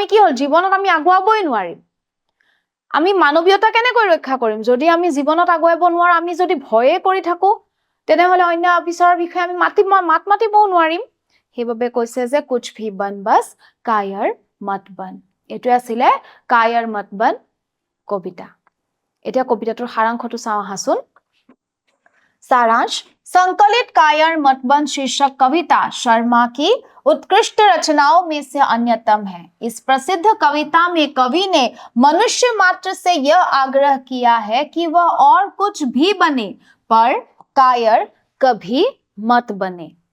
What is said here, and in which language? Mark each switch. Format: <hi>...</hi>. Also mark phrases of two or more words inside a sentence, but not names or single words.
<as>কি হল জীৱনত আমি আগুৱাবই নোৱাৰিম আমি মানৱীয়তা কেনেকৈ ৰক্ষা কৰিম যদি আমি জীৱনত আগুৱাব নোৱাৰো আমি যদি ভয়ে কৰি থাকো তেনেহলে অন্য অফিচাৰৰ বিষয়ে আমি মাত মাতিবও নোৱাৰিম সেইভাবে কৈছে যে</as> <hi>कुछ भी बन बस कायर मत बन</hi> <as>এটো আছিল কায়াৰ মত বন কবিতা এটা কবিতাটোৰ সাৰাংশটো চাও হাসুন</as> <hi>सारांश संकलित कायर मत बन शीर्षक कविता शर्मा की उत्कृष्ट रचनाओं में से अन्यतम है इस प्रसिद्ध कविता में कवि ने मनुष्य मात्र से यह आग्रह किया है कि वह और कुछ भी बने पर कायर कभी मत बने</hi>